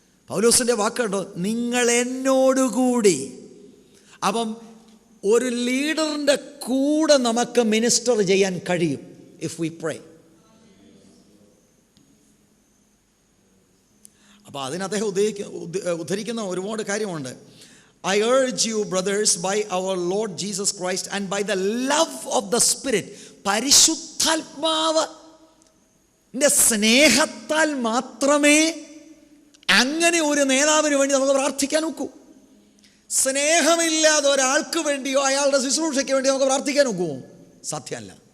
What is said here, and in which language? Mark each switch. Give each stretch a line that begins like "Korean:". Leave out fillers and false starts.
Malayalam: പൗലോസിൻ്റെ വാക്കുണ്ടോ, നിങ്ങൾ എന്നോടുകൂടി. അപ്പം ഒരു ലീഡറിൻ്റെ കൂടെ നമുക്ക് മിനിസ്റ്റർ ചെയ്യാൻ കഴിയും
English: If we pray.
Malayalam: അപ്പോൾ അതിന് അദ്ദേഹം ഉദ്ധരിക്കുന്ന ഒരുപാട് കാര്യമുണ്ട്.
English: I urge you, brothers, by our Lord Jesus Christ and by the love of the Spirit.
Malayalam: പരിശുദ്ധാത്മാവിൻ്റെ സ്നേഹത്താൽ മാത്രമേ അങ്ങനെ ഒരു നേതാവിന് വേണ്ടി നമുക്ക് പ്രാർത്ഥിക്കാൻ ഒക്കൂ. സ്നേഹമില്ലാതെ ഒരാൾക്ക് വേണ്ടിയോ അയാളുടെ ശുശ്രൂഷയ്ക്ക് വേണ്ടിയോ നമുക്ക് പ്രാർത്ഥിക്കാൻ ഒക്കുമോ? സാധ്യമല്ല.